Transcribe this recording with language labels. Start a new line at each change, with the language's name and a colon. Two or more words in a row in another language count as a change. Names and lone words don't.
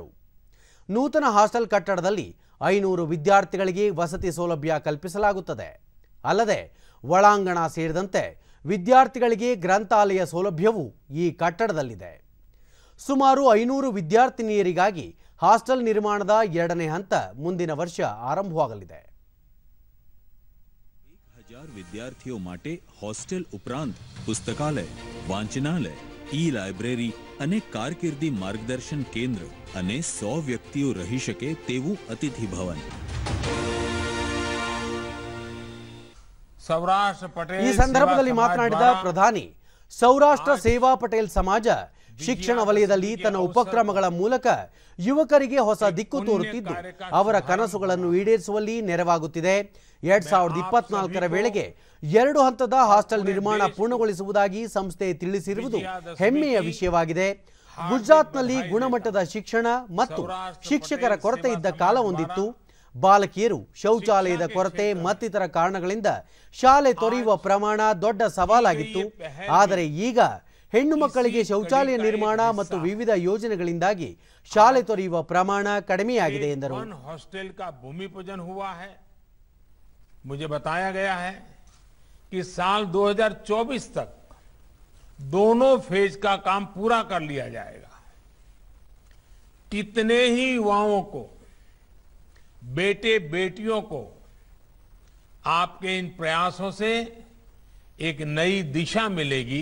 Kannada: ನೂತನ ಹಾಸ್ಟೆಲ್ ಕಟ್ಟಡದಲ್ಲಿ 500 ವಿದ್ಯಾರ್ಥಿಗಳಿಗೆ ವಸತಿ ಸೌಲಭ್ಯ ಕಲ್ಪಿಸಲಾಗುತ್ತದೆ. ಅಲ್ಲದೆ ಒಳಾಂಗಣ ಸೇರಿದಂತೆ ವಿದ್ಯಾರ್ಥಿಗಳಿಗೆ ಗ್ರಂಥಾಲಯ ಸೌಲಭ್ಯವೂ ಈ ಕಟ್ಟಡದಲ್ಲಿದೆ. ಸುಮಾರು 500 ವಿದ್ಯಾರ್ಥಿನಿಯರಿಗಾಗಿ ಹಾಸ್ಟೆಲ್ ನಿರ್ಮಾಣದ 2ನೇ ಹಂತ ಮುಂದಿನ ವರ್ಷ ಆರಂಭವಾಗಲಿದೆ.
Gujarati: 1000 વિદ્યાર્થીઓ માટે હોસ્ટેલ ઉપરાંત પુસ્તકાલય, વાંચનાલય, ઈ-લાઇબ્રેરી અને કારકિર્દી માર્ગદર્શન કેન્દ્ર અને 100 વ્યક્તિઓ રહી શકે તેવું અતિથિ ભવન.
Hindi: सौराष्ट्र पटेल
Kannada: ಈ ಸಂದರ್ಭದಲ್ಲಿ
Hindi: सेवा
Kannada: ಮಾತನಾಡಿದ
Hindi: समाज द्वारा
Kannada: ಪ್ರಧಾನಿ, ಸೌರಾಷ್ಟ್ರ ಸೇವಾ ಪಟೇಲ್ ಸಮಾಜ ಶಿಕ್ಷಣ ವಲಯದಲ್ಲಿ ತನ್ನ ಉಪಕ್ರಮಗಳ ಮೂಲಕ ಯುವಕರಿಗೆ ಹೊಸ ದಿಕ್ಕು ತೋರುತ್ತಿದ್ದು ಅವರ ಕನಸುಗಳನ್ನು ಈಡೇರಿಸುವಲ್ಲಿ ನೆರವಾಗುತ್ತಿದೆ. 2024ರ ವೇಳೆಗೆ 2 ಹಂತದ ಹಾಸ್ಟೆಲ್ ನಿರ್ಮಾಣ ಪೂರ್ಣಗೊಳಿಸುವುದಾಗಿ ಸಂಸ್ಥೆ ತಿಳಿಸಿರುವುದು ಹೆಮ್ಮೆಯ ವಿಷಯವಾಗಿದೆ. ಗುಜರಾತ್ನಲ್ಲಿ ಗುಣಮಟ್ಟದ ಶಿಕ್ಷಣ ಮತ್ತು ಶಿಕ್ಷಕರ ಕೊರತೆ ಇದ್ದ ಕಾಲ ಹೊಂದಿತ್ತು. ಬಾಲಕಿಯರು ಶೌಚಾಲಯದ ಕೊರತೆ ಮತ್ತಿತರ ಕಾರಣಗಳಿಂದ ಶಾಲೆ ತೊರೆಯುವ ಪ್ರಮಾಣ ದೊಡ್ಡ ಸವಾಲಾಗಿತ್ತು. ಆದರೆ ಈಗ ಹೆಣ್ಣು ಮಕ್ಕಳಿಗೆ ಶೌಚಾಲಯ ನಿರ್ಮಾಣ ಮತ್ತು ವಿವಿಧ ಯೋಜನೆಗಳಿಂದಾಗಿ ಶಾಲೆ ತೊರೆಯುವ ಪ್ರಮಾಣ ಕಡಿಮೆಯಾಗಿದೆ ಎಂದರು.
Hindi: हॉस्टल का भूमि पूजन हुआ है. मुझे बताया गया है कि साल 2024 तक दोनों फेज का काम पूरा कर लिया जाएगा. कितने ही युवाओं को, बेटे बेटियों को आपके इन प्रयासों से एक नई दिशा मिलेगी.